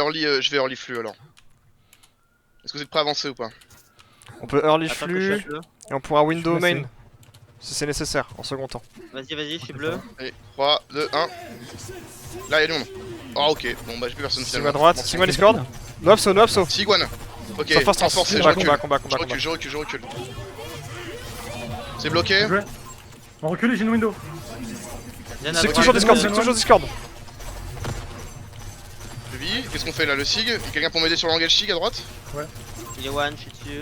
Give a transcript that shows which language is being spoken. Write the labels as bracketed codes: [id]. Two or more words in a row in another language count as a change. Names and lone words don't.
[fr] je vais early flux alors. Est-ce que vous êtes prêts à avancer ou pas? On peut early Attends que je flux fasse bleu. et on pourra window Je suis main. placé. Si c'est nécessaire, en second temps. Vas-y, je suis bleu. Allez, 3, 2, 1. Là, y'a du monde. Oh, ok. Bon, bah, j'ai plus personne Sigma finalement. à droite, Sigma Discord. No abso, no abso. Sigwan. Ok, Sans force, renforcé, je combat, recule. combat. Je recule. C'est bloqué. Joué. On recule, j'ai une window. Zen à C'est droite, toujours Discord, Zen. c'est toujours Discord. Je vis. Qu'est-ce qu'on fait là? Le Sig? Y'a quelqu'un pour m'aider sur l'engage Sig à droite? Il est one, je suis dessus.